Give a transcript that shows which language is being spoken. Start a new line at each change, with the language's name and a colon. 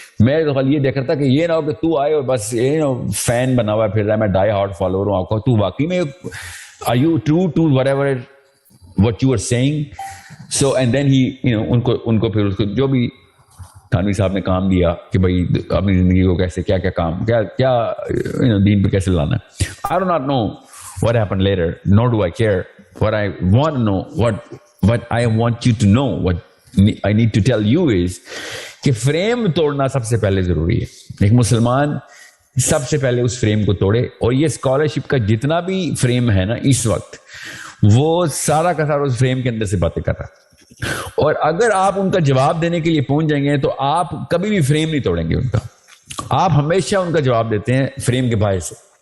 Urdu: میں تو خالی یہ دیکھ رہا تھا کہ یہ نہ ہو کہ تو آئے اور بس فین بنا ہوا پھر رہا ہے, میں ڈائی ہارڈ فالوور ہوں آپ کا, تو واقعی میں
English: are you true to whatever what you are saying. So and then he
Urdu: ان کو پھر اس کو جو بھی تھانوی صاحب نے کام دیا کہ بھائی اپنی زندگی کو کیسے کیا کام کیا دین پہ کیسے لانا ہے.
English: I do not know what happened later, nor do I care. What I want to know, what I want you to know, what I need to tell you is
Urdu: کہ فریم توڑنا سب سے پہلے ضروری ہے. ایک مسلمان سب سے پہلے اس فریم کو توڑے, اور یہ اسکالرشپ کا جتنا بھی فریم ہے نا اس وقت وہ سارا کا سارا اس فریم کے اندر سے باتیں کر رہا ہے. اور اگر آپ ان کا جواب دینے کے لیے پہنچ جائیں گے تو آپ کبھی بھی فریم نہیں توڑیں گے ان کا, آپ ہمیشہ ان کا جواب دیتے ہیں فریم کے باعث سے.